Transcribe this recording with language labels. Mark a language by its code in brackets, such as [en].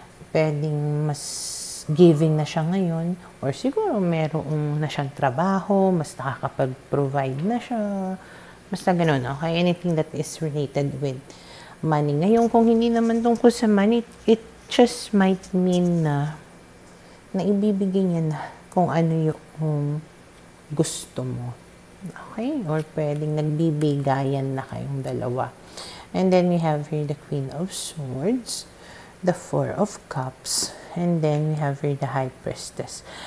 [tl] Pwedeng mas giving na siya ngayon, or siguro merong na siyang trabaho, mas nakakapag-provide na siya. Basta ganun, okay? [en] Anything that is related with money. [tl] Ngayon, kung hindi naman tungkol sa money, [en] it just might mean [tl] na ibibigay niya na kung ano yung gusto mo. Okay? Or pwedeng nagbibigayan na kayong dalawa. [en] And then we have here the Queen of Swords, the Four of Cups, and then we have here the High Priestess.